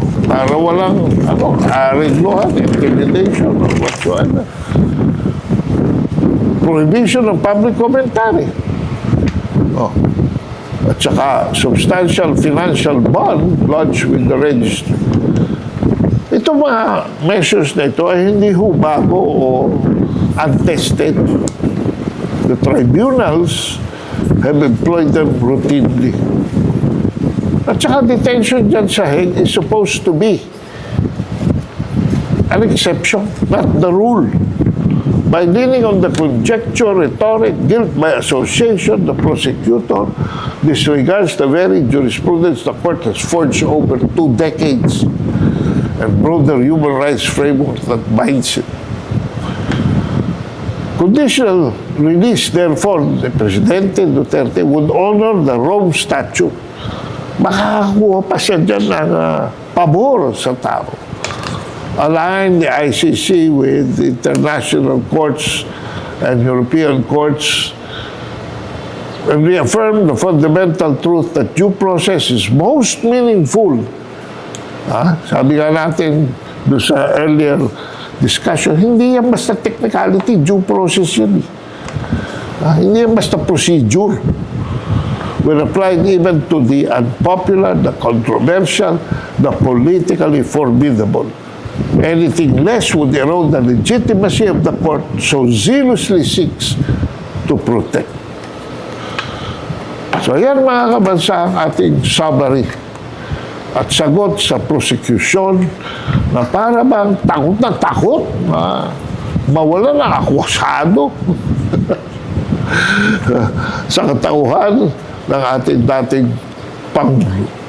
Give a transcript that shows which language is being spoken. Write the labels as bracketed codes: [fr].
[tl] Para walang ariglohan, intimidation, or whatsoever. [en] Prohibition of public commentary. [tl] At saka [en] substantial financial bond lodged with the registry. [tl] Ito mga measures na ito ay hindi ho bago o untested. [en] The tribunals have employed them routinely. At saka detention dyan sa Hague is supposed to be an exception, not the rule. by leaning on the conjecture, rhetoric, guilt by association, the prosecutor disregards the very jurisprudence the court has forged over 2 decades and broader human rights framework that binds it. Conditional release, therefore, the Presidente Duterte would honor the Rome Statute. [tl] Makakakuha pa siya dyan ng pabor sa tao. [en] Align the ICC with international courts and European courts and reaffirm the fundamental truth that due process is most meaningful. [tl] Sabi nga natin doon sa earlier discussion, hindi yan basta technicality, due process yun. Hindi yan basta procedure. [en] When applied even to the unpopular, the controversial, the politically formidable. Anything less would erode the legitimacy of the court so zealously seeks to protect. [tl] So yan mga kabansa ang ating summary at sagot sa prosecution na para bang takot na takot na mawala ng akusado sa katauhan ng ating dating Pangulo.